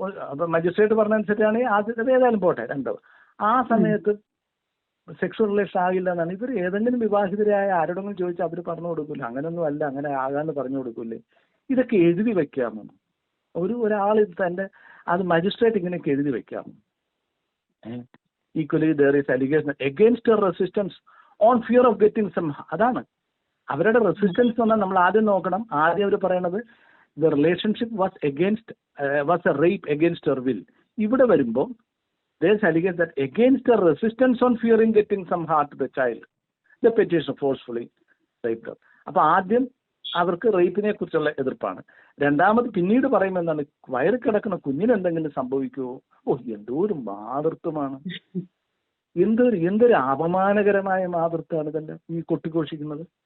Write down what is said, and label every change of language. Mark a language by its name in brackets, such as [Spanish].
[Malayalam] അപ്പൊ മജിസ്ട്രേറ്റ് പറഞ്ഞ അനുസരിച്ചാണെങ്കിൽ ആദ്യത്തെ ഏതായാലും പോട്ടെ 2. ആ സമയത്ത് സെക്ഷൽ റിലേഷൻ ആകില്ല എന്നാണ് ഇവർ ഏതെങ്കിലും വിവാഹിതരായ ആരോടെങ്കിലും ചോദിച്ചാൽ അവർ പറഞ്ഞു കൊടുക്കില്ല. അങ്ങനെയൊന്നും അല്ല, അങ്ങനെ ആകാന്ന് പറഞ്ഞു കൊടുക്കില്ലേ. ഇതൊക്കെ എഴുതി വെക്കാമോ? ഒരാൾ തന്റെ അത് മജിസ്ട്രേറ്റ് ഇങ്ങനെയൊക്കെ എഴുതി വെക്കാമോ? [English] Equally, there is allegation against her resistance on fear of getting some. [Malayalam] അതാണ് അവരുടെ റെസിസ്റ്റൻസ് എന്ന് പറഞ്ഞാൽ നമ്മൾ ആദ്യം നോക്കണം. ആദ്യം അവർ പറയണത് [English] the relationship was a rape against her will. [Malayalam] ഇവിടെ വരുമ്പോൾ [English] there is allegation that against her resistance on fearing getting some harm to the child, the petitioner forcefully raped her. [Malayalam] അപ്പൊ ആദ്യം അവർക്ക് റേപ്പിനെ കുറിച്ചുള്ള എതിർപ്പാണ്. രണ്ടാമത് പിന്നീട് പറയുമ്പോൾ എന്താണ്, വയറ് കിടക്കുന്ന കുഞ്ഞിന് എന്തെങ്കിലും സംഭവിക്കുമോ? എന്തോ ഒരു മാതൃത്വമാണ്, എന്തൊരു അപമാനകരമായ മാതൃത്വമാണ് ഇതെല്ലാം ഈ കൊട്ടിഘോഷിക്കുന്നത്.